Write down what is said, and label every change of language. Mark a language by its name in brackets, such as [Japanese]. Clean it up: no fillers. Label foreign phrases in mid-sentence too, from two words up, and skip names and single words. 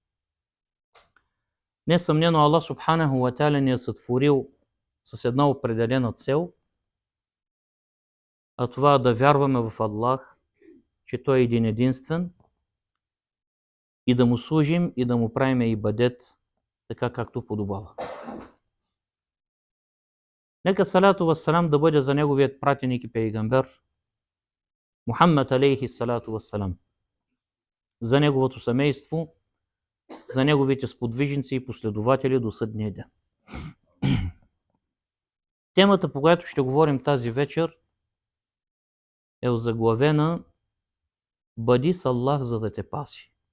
[Bulgarian] Несъмнено Аллах [Arabic] سبحانه وتعالى [Bulgarian] ни е сътворил с една определена цел, а това е да вярваме в Аллах, че Той е един единствен, и да му служим и да му правим ибадет, така както подобава. Нека [Arabic] الصلاة والسلام [Bulgarian] да бъде за неговият пратеник и пейгамбер Мухаммад [Arabic] عليه الصلاة والسلام, [Bulgarian] за неговото семейство, за неговите сподвижници и последователи до съдния ден. Темата, по която ще говорим тази вечер, е озаглавена "Бъди с Аллах, за да те паси".